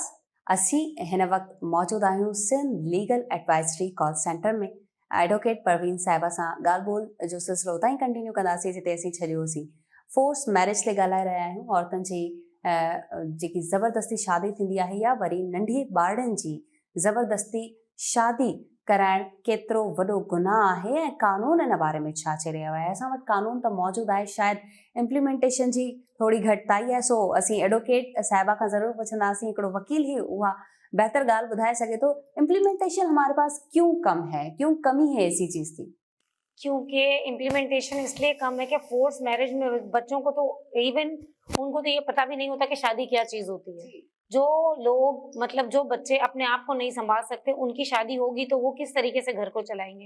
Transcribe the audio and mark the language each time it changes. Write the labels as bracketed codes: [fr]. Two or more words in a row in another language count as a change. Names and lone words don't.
[sd] असी हिन वक्त मौजूद आहियूं सिंध लीगल एडवाइजरी कॉल सेंटर में। एडवोकेट परवीन साहिबा सां ॻाल्हि ॿोल जो सिलसिलो उतां ई कंटिन्यू कंदासीं जिते असीं छॾियोसीं। [en] force marriage [sd] ते ॻाल्हाए रहिया आहियूं। औरतुनि जी जेकी ज़बरदस्ती शादी थींदी आहे, या वरी नंढी ॿारनि जी ज़बरदस्ती शादी कराइण केतिरो वॾो गुनाह आहे ऐं कानून इन बारे में छा चई रहियो आहे। असां वटि कानून त मौजूदु आहे, शायदि इम्प्लीमेंटेशन जी थोड़ी घटिताई है। सो असीं एडवोकेट साहिबा खां ज़रूर पुछंदासीं। हिकिड़ो वकील ही उहा बेहतर ॻाल्हि ॿुधाए सघे तो, [ur] امپلیمینٹیشن ہمارے پاس کیوں کم ہے، کیوں کمی ہے اسی چیز کی? کیونکہ امپلیمینٹیشن اس لیے کم ہے کہ [en] force marriage [ur] میں بچوں کو تو ایون ان کو تو یہ پتا بھی نہیں ہوتا کہ شادی کیا چیز ہوتی ہے. جو لوگ مطلب جو بچے اپنے آپ کو نہیں سنبھال سکتے ان کی شادی ہوگی تو وہ کس طریقے سے گھر کو چلائیں گے.